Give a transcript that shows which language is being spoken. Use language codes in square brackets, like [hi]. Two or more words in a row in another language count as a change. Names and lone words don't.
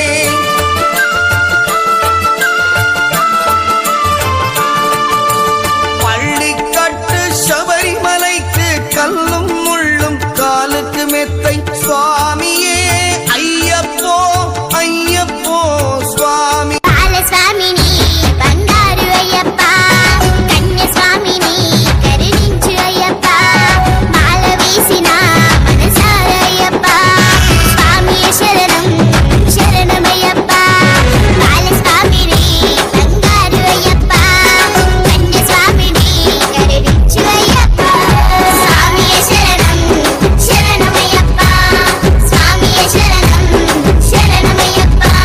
[ta] பள்ளிக்கட்டு சபரிமலைக்கு கல்லும் முள்ளும் காலுக்கு மெத்தை சுவாமியே ஐயப்போ ஐயப்போ சுவாமி [te] బాలస్వామిని బంగారు అయ్యప్ప కన్యస్వామిని కరుణించు అయ్యప్ప మాల వేసిన మనసార అయ్యప్ప స్వామి శరణం శరణమయ్యప్ప బాలస్వామిని బంగారు అయ్యప్ప కన్యస్వామిని కరుణించు అయ్యప్ప స్వామి శరణం శరణమయ్యప్ప స్వామి శరణం శరణమయ్యప్ప